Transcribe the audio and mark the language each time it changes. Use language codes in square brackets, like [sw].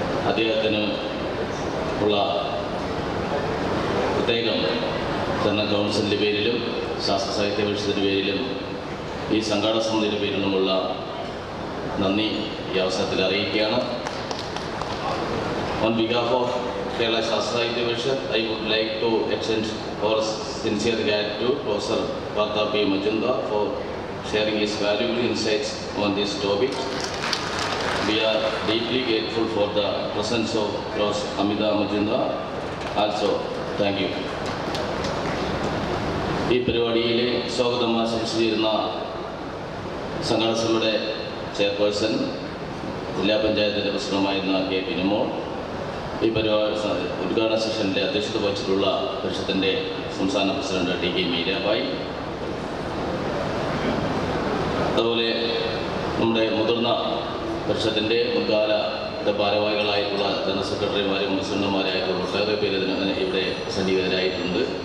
[ml] അദ്ദേഹത്തിന് ഉള്ള പ്രത്യേകം ജനറൽ കൗൺസിലിൻ്റെ പേരിലും ശാസ്ത്ര സാഹിത്യ പരിഷത്തിൻ്റെ പേരിലും ഈ സംഘാടക സമിതിയുടെ പേരിലുമുള്ള നന്ദി ഈ അവസരത്തിൽ അറിയിക്കുകയാണ്. [en] On behalf of Kerala Shastra Sahitya Parishad, I would like to extend our sincere gratitude to Professor Categorizing Majumdar for sharing his valuable insights on this topic. We are deeply grateful for the presence of Professor Amita Majumdar. Also, thank you. [ml] ഈ പരിപാടിയിലെ സ്വാഗതം ആശംസിച്ചിരുന്ന സംഘടന സഭയുടെ chairperson, ജില്ലാ പഞ്ചായത്തിൻ്റെ പ്രസിഡന്റുമായിരുന്ന K പിനിമോൾ, ഈ പരിപാടി ഉദ്ഘാടന സെഷനിലെ അധ്യക്ഷത വഹിച്ചിട്ടുള്ള പരിഷത്തിൻ്റെ സംസ്ഥാന പ്രസിഡന്റ് ടി കെ മീരാബായി, അതുപോലെ നമ്മുടെ മുതിർന്ന പരിഷത്തിൻ്റെ മുൻകാല ഭാരവാഹികളായിട്ടുള്ള ജനറൽ സെക്രട്ടറിമാരും പ്രസിഡന്റുമാരായിട്ടുള്ള ഒട്ടേറെ പേര് ഇവിടെ സന്നിഹിതരായിട്ടുണ്ട്.